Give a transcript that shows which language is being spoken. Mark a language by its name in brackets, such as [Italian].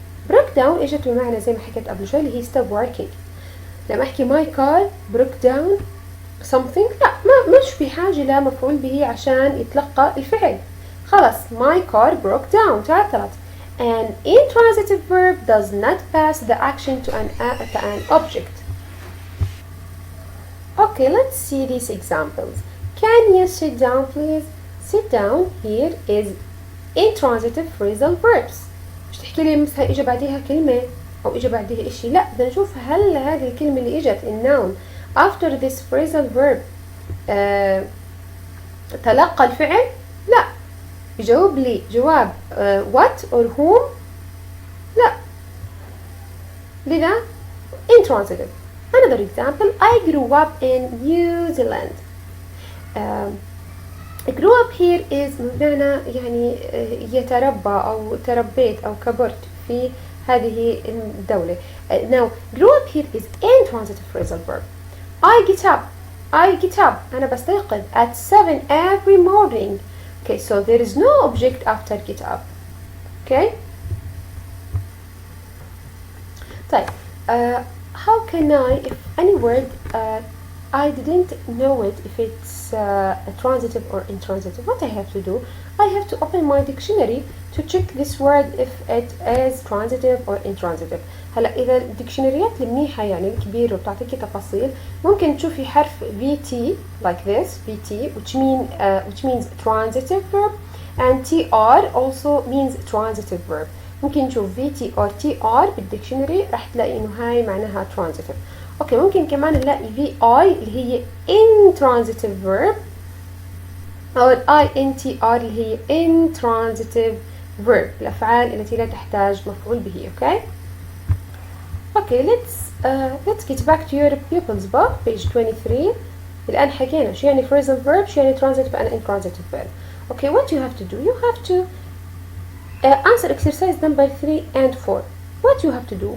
[Arabic] broke down اجت بمعنى زي ما حكيت قبل شوي اللي هي [English] stop working. [Arabic] لما احكي [English] my car broke down something [Arabic] لا مش بحاجة لمفعول به عشان يتلقى الفعل. [English] خلاص my car broke down تعطلت. An intransitive verb does not pass the action to an object. Okay, let's see these examples. Can you sit down please? Sit down here is intransitive phrasal verbs. [Arabic] مش تحكي لي مثلا اجى بعديها كلمة او اجى بعديها اشي، لا بدنا نشوف هل هذه الكلمة اللي اجت النون [English] after this phrasal verb [Arabic] تلقى الفعل؟ لا. يجاوب لي جواب [English] what or whom؟ [Arabic] لا. [English] لذا intransitive. Another example, I grew up in New Zealand. grew up here is [Arabic] بمعنى يعني يتربى أو تربيت أو كبرت في هذه الدولة. [English] Now, grew up here is intransitive phrasal verb. I get up. [Arabic] أنا بستيقظ [English] at 7 every morning. Okay, so there is no object after get up. Okay. [Arabic] طيب. [English] How can I, if any word I didn't know it, if it's a transitive or intransitive, what I have to do? I have to open my dictionary to check this word if it is transitive or intransitive. [Arabic] هلا إذا الديكشنريات المنيحة يعني الكبيرة وبتعطيكي تفاصيل ممكن تشوفي حرف VT [English] like this VT [Arabic] which means transitive verb and TR also means transitive verb. ممكن نشوف VT or TR بالديكشنري راح تلاقي إنه هاي معناها transitive. أوكي ممكن كمان نلاقي VI اللي هي intransitive verb أو INTR اللي هي intransitive verb الأفعال التي لا تحتاج مفعول به. أوكي. [English] Okay, let's get back to your pupils book, page 23. [Arabic] الآن حكينا شو يعني phrasal verb, شو يعني transitive and intransitive verb. [English] Okay, what you have to do? You have to answer exercise number 3 and 4. What you have to do?